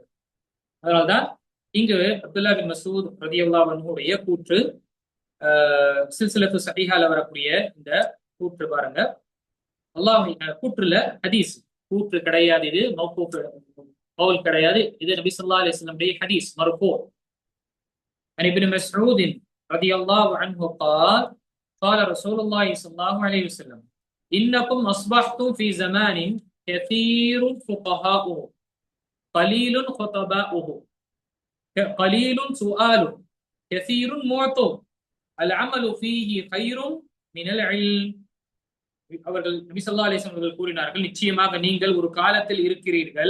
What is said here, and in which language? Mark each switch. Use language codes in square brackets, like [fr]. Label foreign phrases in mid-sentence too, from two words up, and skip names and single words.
[ta] அதனால்தான் இங்கு அப்துல்லா பின் மசூத் [ar] رضي الله عنه [ta] கூற்று, [ar] سلسلة الصحيحة [ta] வரக்கூடிய இந்த கூற்று பாருங்க, அல்லாஹ் கூற்றுல ஹதீஸ், கூற்று கிடையாது, இது [ar] موقوف قول [ta] கிடையாது, இது நபி [ar] صلى الله عليه وسلم [ta] உடைய [ar] حديث مرفوع. عن ابن مسعود رضي الله عنه قال قال رسول الله صلى الله عليه وسلم إنكم أصبحتم في زمان كثير فقهاؤه قليل خطباؤه قليل سؤاله كثير معطوه العمل فيه خير من العلم. [ta] அவர்கள் நபி [ar] صلى الله عليه وسلم [ta] அவர்கள் கூறினார்கள், நிச்சயமாக நீங்கள் ஒரு காலத்தில் இருக்கிறீர்கள்.